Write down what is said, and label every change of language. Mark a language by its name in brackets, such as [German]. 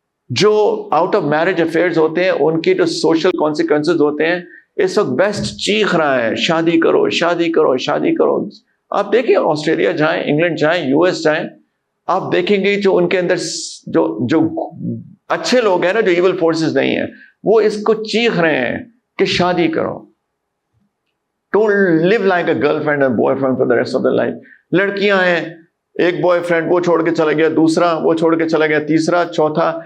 [Urdu] جو out of marriage affairs ہوتے ہیں ان کی جو سوشل کانسیکوینسز ہوتے ہیں, اس وقت بیسٹ چیخ رہا ہے شادی کرو شادی کرو شادی کرو. آپ دیکھیں آسٹریلیا جائیں, انگلینڈ جائیں, US جائیں, آپ دیکھیں گے جو ان کے اندر جو اچھے لوگ ہیں نا, جو ایول فورسز نہیں ہیں, وہ اس کو چیخ رہے ہیں کہ شادی کرو. [English] Don't live like a girlfriend and boyfriend for the rest of the life. [Urdu] لڑکیاں ہیں, ایک بوائے فرینڈ وہ چھوڑ کے چلا گیا, دوسرا وہ چھوڑ کے چلا گیا, تیسرا, چوتھا.